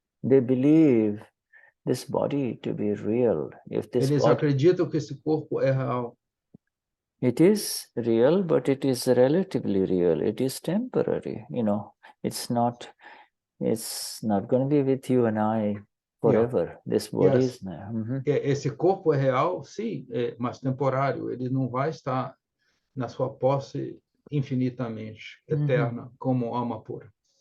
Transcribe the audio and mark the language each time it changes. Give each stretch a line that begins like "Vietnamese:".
English: They believe this body to be real.
Portuguese: Eles acreditam que esse corpo é real.
English: It is real, but it is relatively real. It is temporary. You know, it's not going to be with you and I forever. This body is.
Portuguese: Esse corpo é real, sim, mas temporário. Ele não vai estar na sua posse infinitamente eterna, como alma pura.